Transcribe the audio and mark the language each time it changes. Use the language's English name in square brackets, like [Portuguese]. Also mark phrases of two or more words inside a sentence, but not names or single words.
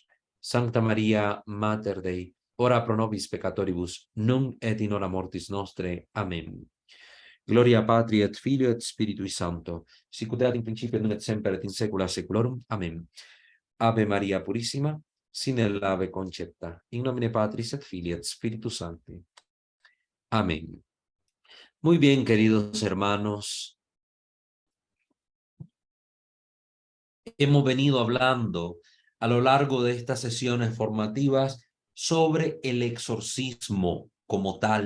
[Latin] Sancta Maria, Mater Dei, ora pro nobis peccatoribus, nunc et in hora mortis nostre. Amén. Gloria Patri et Filio et Spiritui Sancto, sicut erat in principio et nunc et semper et in saecula saeculorum. Amén. [Spanish] Ave Maria Purissima, sin el ave concepta, [Latin] in nomine Patris et Filii et Spiritus Sancti. Amén. [Spanish] Muy bien, queridos hermanos, hemos venido hablando a lo largo de estas sesiones formativas sobre el exorcismo como tal.